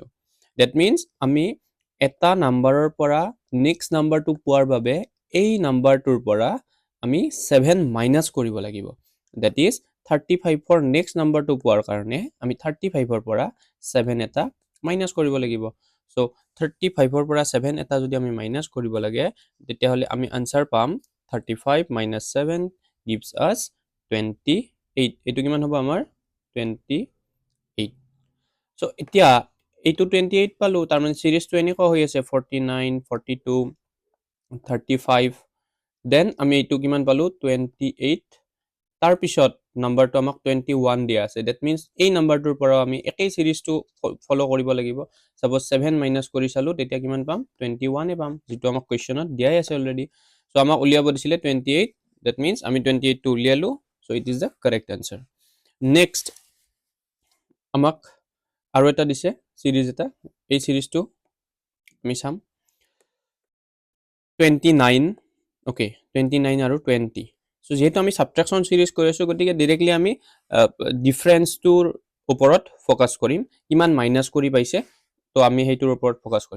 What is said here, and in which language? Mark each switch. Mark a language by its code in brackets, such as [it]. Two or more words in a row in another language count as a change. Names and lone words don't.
[en] that means [as] আমি এটা নাম্বাৰৰ পৰা [en] next numberটো [as] পোৱাৰ বাবে এই নাম্বাৰটোৰ পৰা আমি 7 মাইনাছ কৰিব লাগিব। [en] that is [as] 35ৰ [en] next numberটো [as] পোৱাৰ কাৰণে আমি 35ৰ পৰা 7 এটা মাইনাছ কৰিব লাগিব। চ' 35ৰ পৰা 7 এটা যদি আমি মাইনাছ কৰিব লাগে, তেতিয়াহ'লে আমি আনচাৰ পাম [en] 35 minus 7 gives us 28. [as] এইটো কিমান হ'ব আমাৰ? 28. চ' এতিয়া এইটো 28 পালোঁ, তাৰমানে চিৰিজটো এনেকুৱা হৈ আছে 49, 42, 35, দেন আমি এইটো কিমান পালোঁ? 28. তাৰপিছত নাম্বাৰটো আমাক 21 দিয়া আছে। [en] that means [as] এই নাম্বাৰটোৰ পৰাও আমি একেই চিৰিজটো ফ'ল' কৰিব লাগিব। ছাপ'জ 7 মাইনাছ কৰি চালোঁ, তেতিয়া কিমান পাম? 21 পাম, যিটো আমাক কুৱেশ্যনত দিয়াই আছে অলৰেডি। চ' আমাক উলিয়াব দিছিলে 28, [en] that means [as] আমি 28টো উলিয়ালোঁ। [en] So it is the correct answer. [as] নেক্সট আমাক আৰু এটা দিছে চিৰিজ এটা, এই চিৰিজটো আমি চাম 29. অ'কে, 29 আৰু 20. চ' যিহেতু আমি [en] subtraction series [as] কৰি আছোঁ, গতিকে ডিৰেক্টলি আমি ডিফাৰেঞ্চটোৰ ওপৰত ফ'কাছ কৰিম, কিমান মাইনাছ কৰি পাইছে, তো আমি সেইটোৰ ওপৰত ফ'কাছ কৰিম।